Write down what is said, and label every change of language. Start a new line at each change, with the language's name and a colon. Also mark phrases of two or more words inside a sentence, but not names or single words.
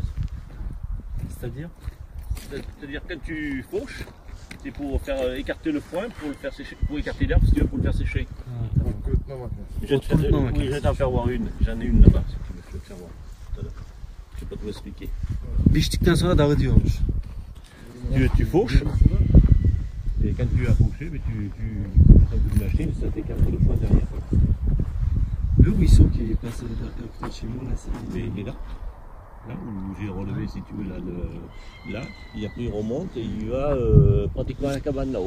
French: C'est-à-dire? C'est-à-dire, quand tu fauches, c'est pour faire écarter le foin, pour le faire sécher, pour écarter l'herbe, si tu veux, pour le faire sécher. Écoute, non, maintenant. Je vais t'en faire voir une. J'en ai une là-bas, si tu veux. savoir. Je peux pas te l'expliquer.
Turkish: Biçtikten sonra dağıtıyormuş.
French: Tu fauches, et quand tu as fauché, mais tu prends une machine, ça t'écarte le foin derrière. Le ruisseau qui est passé à côté de chez moi, là, c'est... Et là, où j'ai relevé, si tu veux, là, et après il remonte et il va pratiquement à la cabane là-haut.